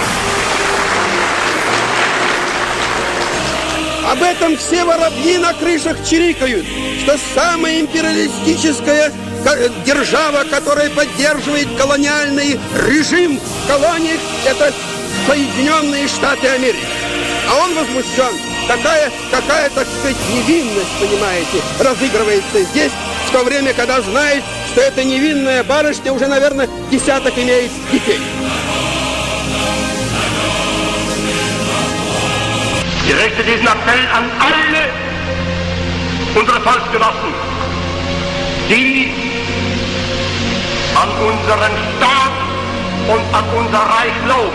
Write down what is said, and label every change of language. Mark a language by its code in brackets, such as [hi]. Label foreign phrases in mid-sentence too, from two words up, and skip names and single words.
[ru] Об этом все воробьи на крышах чирикают, что самая империалистическая держава, которая поддерживает колониальный режим в колониях, это Соединенные Штаты Америки. А он возмущен. Какая, так сказать, невинность, понимаете, разыгрывается здесь, в то время, когда знает, что эта невинная барышня уже, наверное, десяток имеет детей. [de] Ich richte diesen Appell an alle unsere Volksgenossen, die an unseren Staat und an unser Reich glauben.